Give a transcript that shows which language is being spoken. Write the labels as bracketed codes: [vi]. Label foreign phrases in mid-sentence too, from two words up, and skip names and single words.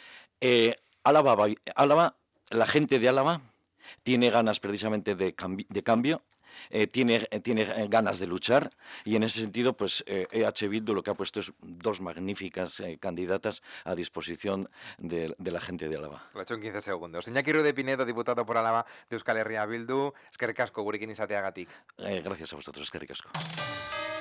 [es] Eh, Álava, la gente de Álava tiene ganas precisamente de cambio, tiene ganas de luchar y en ese sentido, pues EH Bildu lo que ha puesto es dos magníficas candidatas a disposición de la gente de Álava. Lo he hecho en 15 segundos. Iñaki Ruiz de Pinedo, diputado por Álava de Euskal Herria Bildu. [eu] Eskerrik asko gurekin izateagatik. [es] Gracias a vosotros, [eu] eskerrik asko.